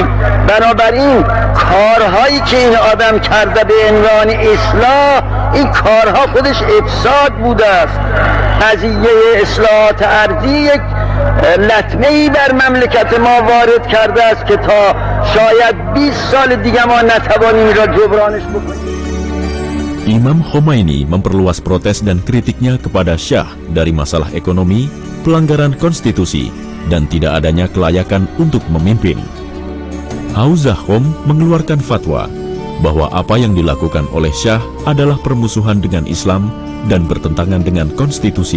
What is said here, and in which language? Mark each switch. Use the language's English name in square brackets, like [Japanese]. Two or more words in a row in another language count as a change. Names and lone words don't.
[Persian] بنابراین کارهایی که این آدم کرده به عنوان اصلاح، این کارها خودش افساد بوده است. قضیه اصلاحات ارضی یک لطمه‌ای بر مملکت ما وارد کرده است که تا شاید 20 سال دیگه ما نتوانیم را جبرانش بکنیم. [Indonesian] Imam Khomeini memperluas protes dan kritiknya kepada Syah dari masalah ekonomi, pelanggaran konstitusi, dan tidak adanya kelayakan untuk memimpin. Hauzah Khom mengeluarkan fatwa bahwa apa yang dilakukan oleh Syah adalah permusuhan dengan Islam dan bertentangan dengan konstitusi.